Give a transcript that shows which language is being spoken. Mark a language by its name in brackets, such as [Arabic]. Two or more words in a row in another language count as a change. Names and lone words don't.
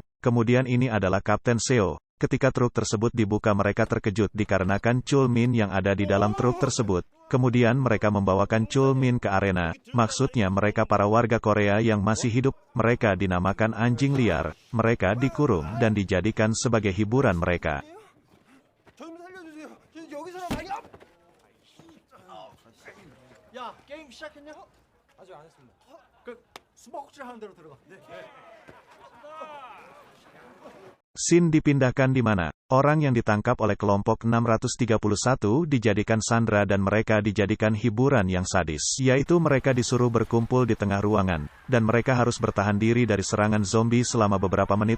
[Indonesian] Kemudian ini adalah Kapten Seo, ketika truk tersebut dibuka mereka terkejut dikarenakan Chul Min yang ada di dalam truk tersebut. Kemudian mereka membawakan Chul Min ke arena, maksudnya mereka para warga Korea yang masih hidup, mereka dinamakan anjing liar, mereka dikurung dan dijadikan sebagai hiburan mereka. [Korean] 야, 게임 시작했냐? 아직 안 했습니다. 수박질 하는 대로 들어가. 네. [Indonesian] Scene dipindahkan di mana orang yang ditangkap oleh kelompok 631 dijadikan sandera dan mereka dijadikan hiburan yang sadis, yaitu mereka disuruh berkumpul di tengah ruangan, dan mereka harus bertahan diri dari serangan zombie selama beberapa menit.